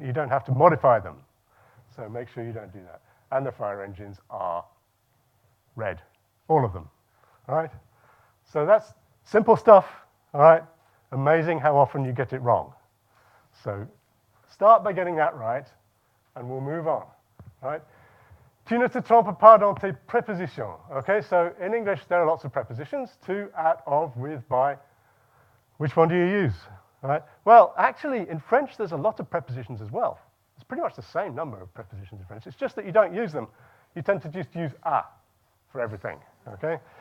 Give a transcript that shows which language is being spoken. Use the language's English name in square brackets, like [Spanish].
[English] You don't have to modify them. So make sure you don't do that. And the fire engines are red, all of them, all right? So that's simple stuff, all right? Amazing how often you get it wrong. So start by getting that right, and we'll move on, all right? [French] Tu ne te trompes pas dans tes prépositions, okay? [English] So in English, there are lots of prepositions, to, at, of, with, by. Which one do you use, all right? Well, actually, in French, there's a lot of prepositions as well. It's pretty much the same number of prepositions in French. It's just that you don't use them. You tend to just use a for everything, okay?